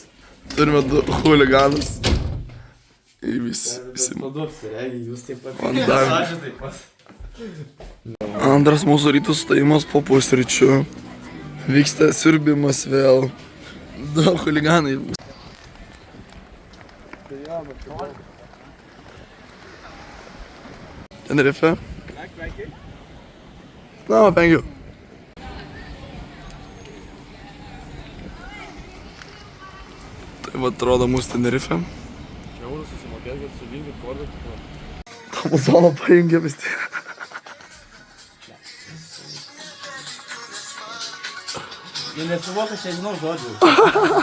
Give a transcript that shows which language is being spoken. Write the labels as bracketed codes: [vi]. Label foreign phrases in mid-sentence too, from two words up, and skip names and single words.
[lt] Turime 2 huliganus. Ir visi. Jūs taip pat. Antras mūsų rytų sustojimas po pusryčių. Vyksta siurbimas vėl. 2 huliganai. Tenerife. [en] No, thank you. [lt] Tai va atrodo mūsų Tenerife. Eurų susimokėt, kad sulyginkit kordą. Amazoną pajungė vis tiek. Jie nesuvoka, aš nežinau žodžių.